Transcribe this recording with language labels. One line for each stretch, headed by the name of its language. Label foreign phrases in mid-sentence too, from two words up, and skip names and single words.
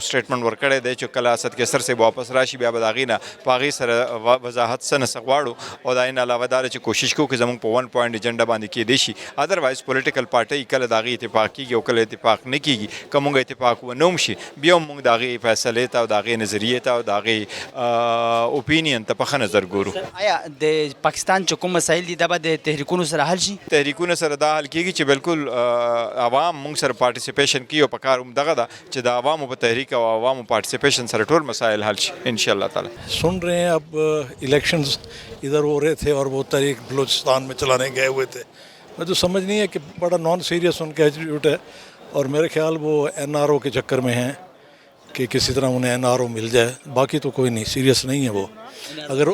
Pashto: سټیټمنټ ورکړی دی چې کله اسد کیسر صاحب واپس راشي بیا به د هغې نه په هغې سره وضاحت څه نه څه غواړو او د هغې نه علاوه دا چې کوشش کوو چې زموږ په 1
English: point agenda
Pashto: باندې کېدی شي ادروایز
English: political party
Pashto: کله د هغې اتفاق کېږي او کله اتفاق نه کېږي که موږ اتفاق ونه هم شي بیا هم موږ د هغې فیصلې ته او د هغې نظریې ته او د هغې اوپینین ته په ښه نظر ګورو آیا د پاکستان چې کوم مسایل دي دا به د تحریکونو سره حل شي تحریکونه سره دا حل کېږي چې بالکل عوام موږ سره پارټیسپیشن کوي او په کار هم دغه ده چې د عوامو په تحریک او عوامو پارټیسپیشن سره ټول مسائل حل شي
Arabic: انشاءاللہ تعالی
Urdu: سن رہے ہیں اب الیکشنز ادھر ہو رہے تھے اور وہ تحریک بلوچستان میں چلانے گئے ہوئے تھے میں تو سمجھ نہیں ہے کہ بڑا
English: non serious
Urdu: ان کا ایٹیٹیوڈ ہے اور میرے خیال وہ این آر او کے چکر میں ہیں کہ کسی طرح انہیں این آر او مل جائے باقی تو کوئی نہیں سیریس نہیں ہے وہ اگر